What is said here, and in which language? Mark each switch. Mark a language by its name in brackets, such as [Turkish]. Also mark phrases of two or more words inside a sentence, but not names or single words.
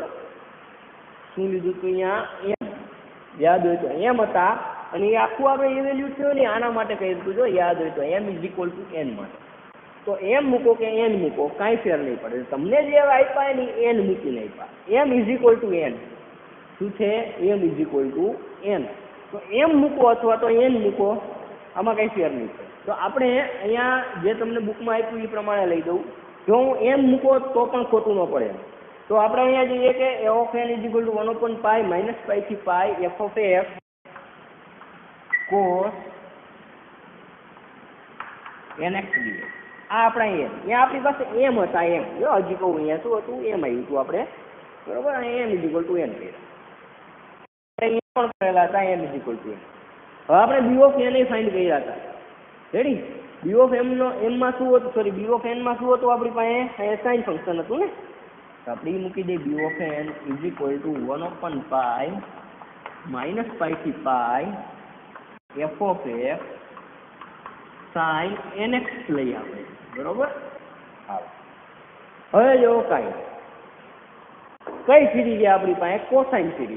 [Gujarati] શું લીધું હતું? અહીંયા m યાદ હોય તો m હતા. અને એ આખું આપણે ઇવેલ્યુ થયો ને આના માટે કહી દીધું. જો યાદ હોય તો [English] m is equal to n [Gujarati] માટે. તો m મૂકો કે n મૂકો કાંઈ ફેર નહીં પડે. તમને જે આપ્યા ને n મૂકીને આપ્યા. [English] m is equal to n. [Gujarati] શું છે? [English] m is equal to n. [Gujarati] તો m મૂકો અથવા તો n મૂકો, આમાં કંઈ ફેર નહીં પડે. તો આપણે અહીંયા જે તમને બુકમાં આપ્યું એ પ્રમાણે લઈ દઉં. જો હું m મૂકો તો પણ ખોટું ન પડે. તો આપણે અહીંયા જોઈએ કે [English] a of n is equal to 1/ [Gujarati] પાઈ -પાઈ થી પાઈ [English] f of x cos nx dx. [Gujarati] આ આપણા m. અહીંયા આપણી પાસે m હતા. m જો હજી કહું અહીંયા શું હતું? m આવ્યું હતું આપણે, બરોબર. અને [English] m is equal to n [Gujarati] કર્યા. અહીંયા પણ કરેલા હતા [English] m is equal to n. [Gujarati] હવે આપણે [English] b of n [Gujarati] ફાઇન્ડ કર્યા હતા. રેડી? [English] b of m [Gujarati] નો m માં શું હતું? સોરી, [English] b of n [Gujarati] માં શું હતું આપણી પાસે? [English] sine function [Gujarati] હતું ને. તો આપણે એ મૂકી દઈએ. [English] b of n is equal to 1/ [Gujarati] પાઈ -પાઈ થી પાઈ [English] f of x sin nx [Gujarati] લઈએ આપણે. બરોબર. હા, હવે જો કઈ સિરીઝ છે આપણી પાસે? [English] cosine series.